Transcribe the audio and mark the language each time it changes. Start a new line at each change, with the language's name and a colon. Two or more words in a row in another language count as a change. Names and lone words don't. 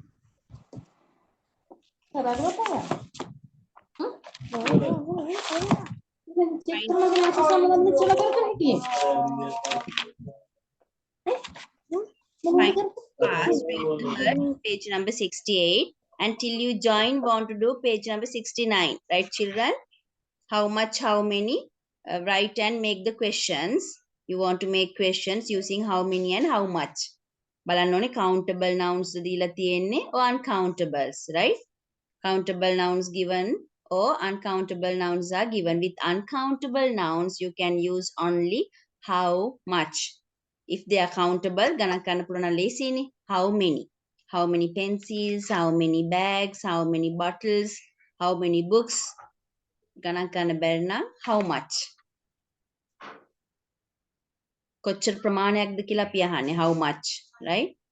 English: Find fast, read the word, page number 68 until you join want to do page number 69. Right, children? How much, how many? Write and make the questions. You want to make questions using how many and how much.
Sinhala: බලන්න ඕනේ
English: countable nouns
Sinhala: දීලා තියෙන්නේ or uncountables, right?
English: Countable nouns given or uncountable nouns are given. With uncountable nouns, you can use only how much. If they are countable,
Sinhala: ගණන් කරන්න පුළුවන් නම් ලේසියිනේ.
English: How many? How many pencils? How many bags? How many bottles? How many books?
Sinhala: ගණන් කරන්න බැරි නම්
English: how much?
Sinhala: කොච්චර ප්‍රමාණයක්ද කියලා අපි අහන්නේ
English: how much, right?